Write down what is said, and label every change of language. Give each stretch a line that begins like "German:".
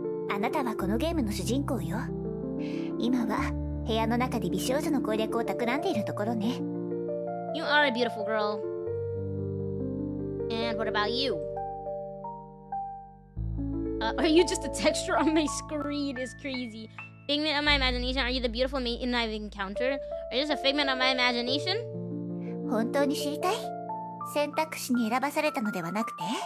Japanese: あなたはこのゲームの主人公よ。今は部屋の中で美少女の攻略を企んでいるところね。
English: You are a beautiful girl. And what about you? Are you just a texture on my screen? Is crazy. Figment of my imagination. Are you the beautiful maiden I've encountered? Are you just a figment of my imagination?
Japanese: 本当に知りたい？選択肢に選ばされたのではなくて？